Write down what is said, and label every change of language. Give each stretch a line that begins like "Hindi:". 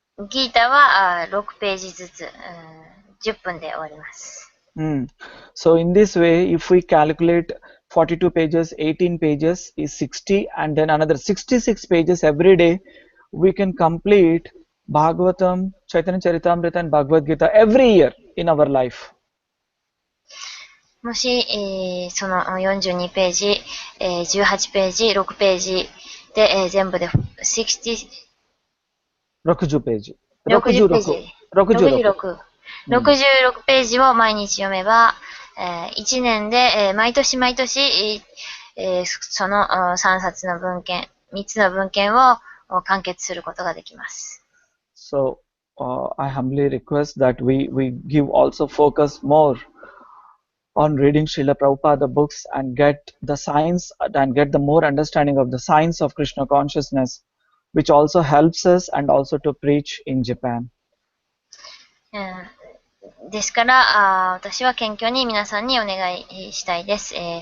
Japanese: ギータは6ページずつ、10分で終わります。
English: So in this way, if we calculate 42 pages, 18 pages is 60, and then another 66 pages every day, we can complete Bhagavatam, Chaitanya Charitamrita, and Bhagavad Gita every year in our life.
Japanese: もし、その42ページ、18ページ、6ページで、全部で60 60ページ。 60ページ。66。 66ページを毎日読めば、1年で、毎年毎年、その3冊の文献、3つの文献を完結することができます。
English: So, I humbly request that we give also focus more on reading Srila Prabhupada books and get the science and get the more understanding of the science of Krishna consciousness, which also helps us and also to preach in Japan.
Japanese: ですから、私は謙虚に皆さんにお願いしたいです。